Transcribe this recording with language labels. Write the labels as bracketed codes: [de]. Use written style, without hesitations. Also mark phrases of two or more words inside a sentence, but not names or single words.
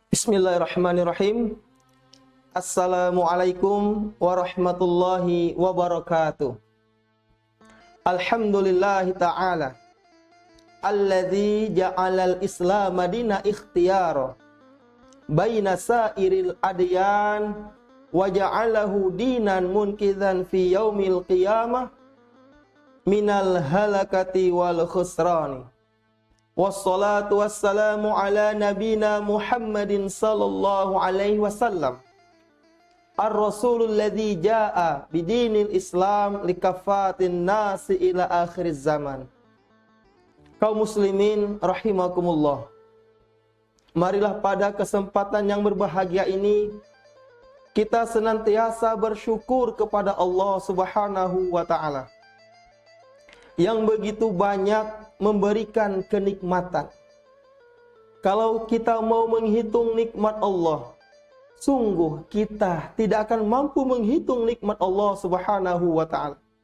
[ar] بسم الله الرحمن الرحيم. السلام عليكم ورحمة الله وبركاته. الحمد لله تعالى الذي جعل الإسلام دينا اختيارا بين سائر الأديان وجعله دينا منقذا في يوم القيامة من الهلاكة والخسران. والصلاة والسلام على نبينا محمد صلى الله عليه وسلم الرسول الذي جاء بدين الإسلام لكافة الناس إلى آخر الزمان. Kaum muslimin rahimakumullah, [id] marilah pada kesempatan yang berbahagia ini kita senantiasa bersyukur kepada Allah [ar] سبحانه وتعالى [id] yang begitu banyak memberikan kenikmatan. Kalau kita mau menghitung nikmat Allah, sungguh kita tidak akan mampu menghitung nikmat Allah [ar] سبحانه وتعالى.